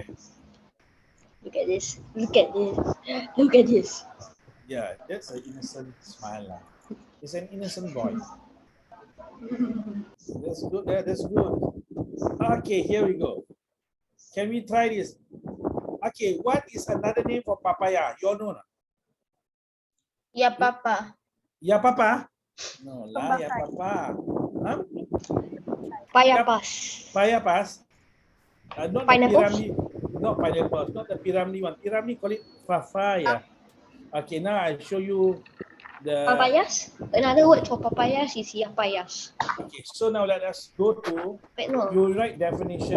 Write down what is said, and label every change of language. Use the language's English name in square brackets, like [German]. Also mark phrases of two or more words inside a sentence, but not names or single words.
[English] Look at this. Look at this. Yeah, that's an innocent smile lah. It's an innocent boy. That's good. That's good. Okay, here we go. Can we try this? Okay, what is another name for papaya? You all know? No? Ya papa. Ya papa? No lah, ya papa. Huh? Payapas. Payapas? Not Pineapples? the piramli, not pineapples, not the piramli one. Piramli call it papaya. Okay, now I show you the. Papayas? Another word for papayas is yapayas. Okay, so now let us go to. Wait, no. You write definition.